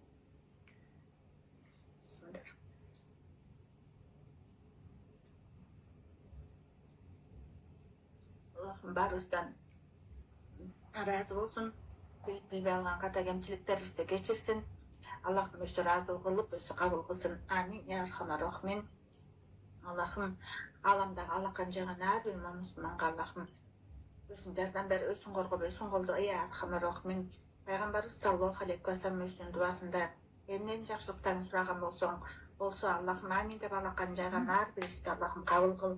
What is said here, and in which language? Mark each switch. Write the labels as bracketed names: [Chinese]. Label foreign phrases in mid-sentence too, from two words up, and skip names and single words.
[Kyrgyz] Аллахым баарыбыздан ыраазы болсун. Билбей алган ката кемчиликтерибизди кечирсин. Аллахым өзү ыраазы кылып, өзү кабыл кылсын. [Arabic] آمين. يا أرحم الراحمين. [Kyrgyz] Аллахым аламдагы алакан жаган ар бир мусулманга Аллахым өзүн жардам бер, өзүн коргоп, өзүн колдо. [Arabic] يا أرحم الراحمين. [Kyrgyz] Пайгамбарыбыз [Arabic] صلى الله عليه وسلم [Kyrgyz] өзүнүн дубасында эмнен жакшылыктарын сураган болсо Аллахым амин деп алакан жайган ар бирибизди Аллахым кабыл кыл.